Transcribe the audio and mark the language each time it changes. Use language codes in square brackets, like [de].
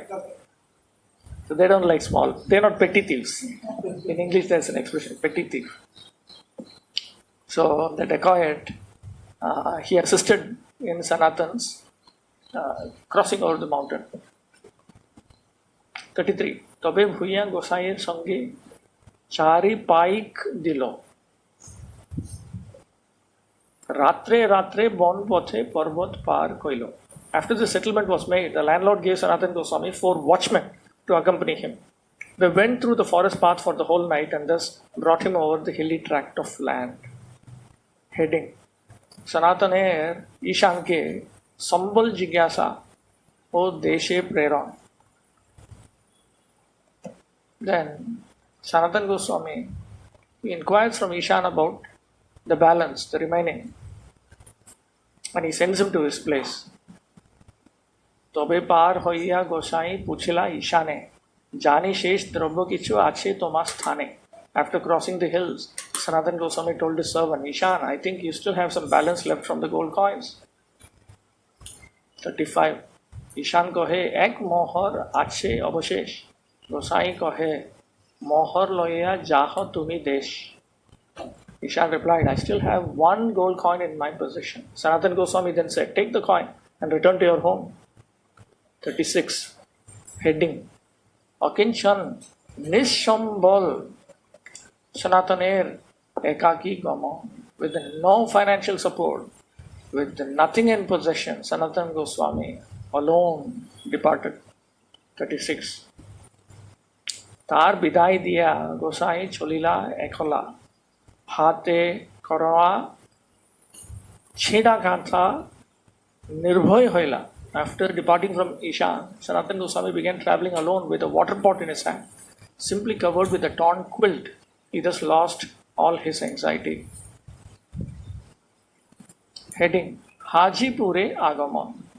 [en] Okay. So they don't like small. They're not petty thieves. In English, there's an expression, petty thief. So the dacoit, he assisted in Sanatan's crossing over the mountain. 33. [bn] তবে ভুইয়া গোসাইয়ের সঙ্গে চারি পাইক দিল। রাত্রে রাত্রে বন পথে পর্বত পার কইল। [en] After the settlement was made, the landlord gave Sanatan Goswami 4 watchmen to accompany him. They went through the forest path for the whole night and thus brought him over the hilly tract of land. [bn] Heading, Sanataner Ishanke Sambal Jigyasa O Deshe Preron. [en] Then Sanatan Goswami inquires from Ishan about the balance, the remaining, and he sends him to his place. [bn] তবে পার হইয়া গোসাই পুছিলা ঈশানে জানি শেষ দ্রব্য কিছু আছে তোমার স্থানে. [en] After crossing the hills, Sanatan Goswami told his servant, Ishan, I think you still have some balance left from the gold coins. 35. [bn] Ishan কহে এক মোহর আছে অবশেষ. গোসাই কহে মোহর লইয়া যাহ তুমি দেশ. [en] Ishan replied, I still have 1 gold coin in my possession. Sanatan Goswami then said, take the coin and return to your home. 36. [bn] Heading, Akinchan Nishambal Sanataner Ekaki Gama. [en] With no financial support, with nothing in possession, Sanatan Goswami alone departed. 36. [bn] তার বিদায় দিয়া গোসাই চলিলা একলা হাতে করা ছেঁড়া কাঁথা নির্ভয় হইলা. [en] After departing from Ishan, Sanatan Goswami began traveling alone with a water pot in his hand, simply covered with a torn quilt. He thus lost all his anxiety. [bn] Heading, Hajipure Agama.